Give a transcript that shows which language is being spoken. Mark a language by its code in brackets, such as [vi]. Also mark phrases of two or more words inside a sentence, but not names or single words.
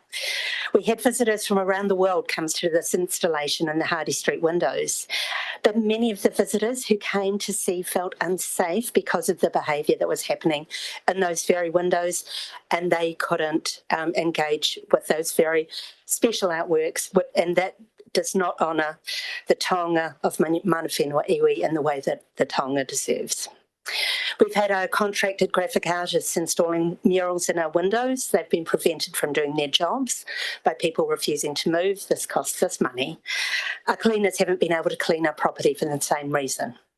[en] We had visitors from around the world come to this installation in the Hardy Street windows, but many of the visitors who came to see felt unsafe because of the behaviour that was happening in those very windows, and they couldn't engage with those very special artworks, and that does not honour the taonga of [mi] mana whenua iwi [en] in the way that the taonga deserves. We've had our contracted graphic artists installing murals in our windows. They've been prevented from doing their jobs by people refusing to move. This costs us money. Our cleaners haven't been able to clean our property for the same reason.